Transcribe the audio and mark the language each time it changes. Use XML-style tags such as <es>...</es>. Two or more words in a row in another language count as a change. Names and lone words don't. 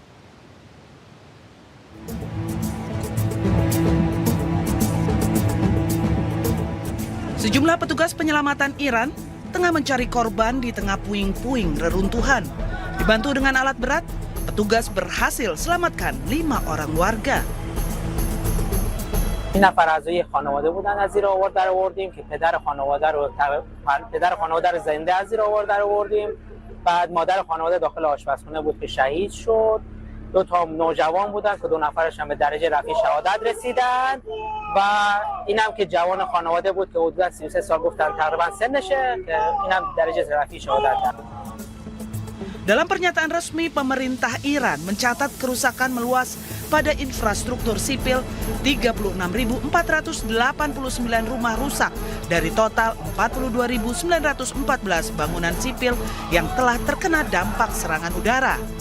<id>Sejumlah petugas penyelamatan Iran tengah mencari korban di tengah puing-puing reruntuhan. Dibantu dengan alat berat, petugas berhasil selamatkan 5 orang warga.</id> <fa>این نفر اعضای خانواده بودن از زیر آوار در آوردیم که پدر خانواده رو زنده از زیر آوار در آوردیم. بعد مادر خانواده داخل آشپزخونه بود که شهید شد. 2 تا نوجوان بودن که 2 نفرش هم به درجه رفیع شهادت رسیدن و اینم که جوان خانواده بود که حدود 33 سال گفتن تقریبا سنشه که اینم درجه رفیع شهادت داشت.</fa> <id>Dalam pernyataan resmi, pemerintah Iran mencatat kerusakan meluas pada infrastruktur sipil, 36.489 rumah rusak dari total 42.914 bangunan sipil yang telah terkena dampak serangan udara.</id>